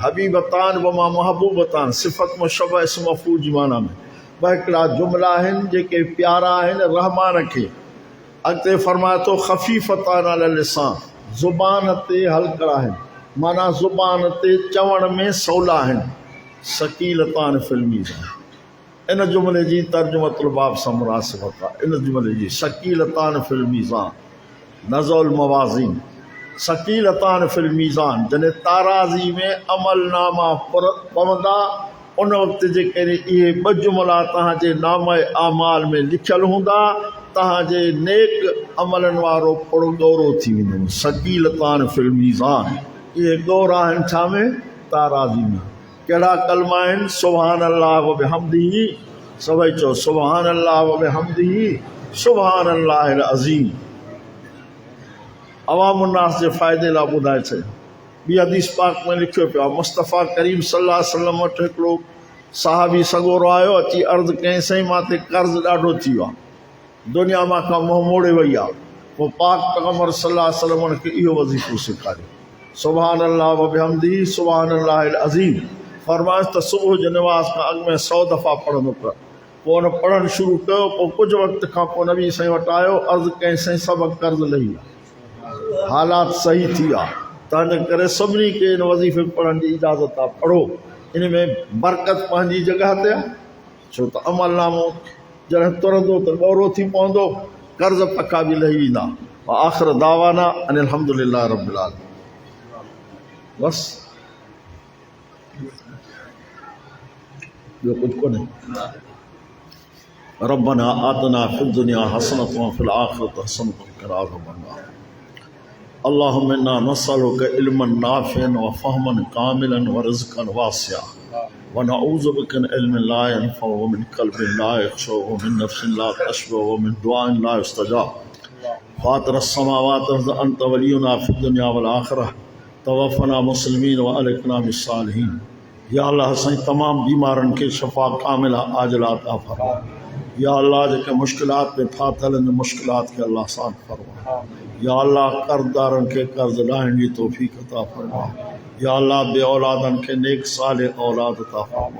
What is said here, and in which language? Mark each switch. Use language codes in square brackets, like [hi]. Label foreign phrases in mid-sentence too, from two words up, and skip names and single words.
[ar] حبيبتان بمعنى محبوبتان, [sd] सिफ़त मुशबह इस्म मफ़ूल जी माना में ॿ हिकिड़ा जुमला आहिनि जेके प्यारा आहिनि रहमान खे। अॻिते फरमाए थो [ar] خفيفتان على اللسان, [sd] ज़ुबान ते हल्का आहिनि माना ज़ुबान ते चवण में सवला आहिनि। [ar] ثقيلتان في الميزان, [sd] इन जुमिले जी [ar] ترجمة الباب [sd] सां मुनासिबत आहे। इन जुमिले जी [ar] ثقيلتان في الميزان نزل الموازين, ثقيلتان في الميزان [sd] जॾहिं ताराज़ी में अमलनामा पवंदा उन वक़्त जेकॾहिं इहे ॿ जुमिला तव्हांजे नामे आमाल में लिखियल हूंदा तव्हांजे नेक अमलनि वारो पुरो गौरो थी वेंदो। [ar] ثقيلتان في الميزان, [sd] इहे गौर आहिनि छा में? ताराज़ी में। कहिड़ा कलमा आहिनि? [ar] سبحان الله وبحمده, [sd] सभई चओ [ar] سبحان الله وبحمده سبحان الله العظيم. [sd] अवामुन्नास जे फ़ाइदे लाइ ॿुधाए छॾियो। ॿी हदीस पाक में लिखियो पियो आहे, मुस्तफ़ा करीम [ar] صلى الله عليه وسلم [sd] वटि हिकिड़ो सहाबी सॻोरो आयो, अची अर्ज़ु कयईं साईं मां ते कर्ज़ु ॾाढो थी वियो आहे, दुनिया मां खां मुंहुं मोड़े वई आहे। पोइ पाक पैगम्बर [ar] صلى الله عليه وسلم [sd] खे इहो वज़ीफ़ो सेखारियो, [ar] سبحان الله وبحمده سبحان الله العظيم. [sd] फरमाइश त सुबुह जे निमाज़ खां अॻु में 100 दफ़ा पढ़ंदो कर। पोइ हुन पढ़णु शुरू कयो। पोइ कुझु वक़्त खां पोइ नबी साईं वटि आयो, अर्ज़ु कयईं साईं सभु कर्ज़ु लही विया, हालात सही थी विया, तंहिंजे करे सभिनी खे इन वज़ीफ़े पढ़ण जी इजाज़त आहे, पढ़ो। इन में बरकत पंहिंजी जॻह ते आहे, छो त अमलनामो जॾहिं तुरंदो त गौरो थी पवंदो, कर्ज़ पका बि लही वेंदा। [ar] آخر دعوانا أن الحمد لله رب العالمين. [sd] बसि ॿियो कुझु कोन्हे। [ar] ربنا آتنا في الدنيا حسنة وفي الآخرة حسنة وقنا عذاب النار. اللهم إنا نسألك علما نافعا وفهما كاملا ورزقا واسعا ونعوذ بك من علم لا ينفع ومن قلب لا يخشع ومن نفس لا تشبع ومن دعاء لا يستجاب. فاطر السماوات والأرض أنت ولينا في الدنيا والآخرة توفنا مسلمين وألحقنا بالصالحين. [sd] या अल्लाह साईं तमामु बीमारनि खे [ar] شفاء كاملة عاجلة [sd] अता फ़रमा। या अल्लाह जेके मुश्किलात में फाथल आहिनि मुश्किलात खे अल्लाह आसान फरमा। या अल्लाह कर्ज़दारनि खे कर्ज़ लाहिण जी तौफ़ीक़ अता फ़रमा। या अल्लाह बे औलादनि खे नेक सालिह औलाद अता फ़रमा।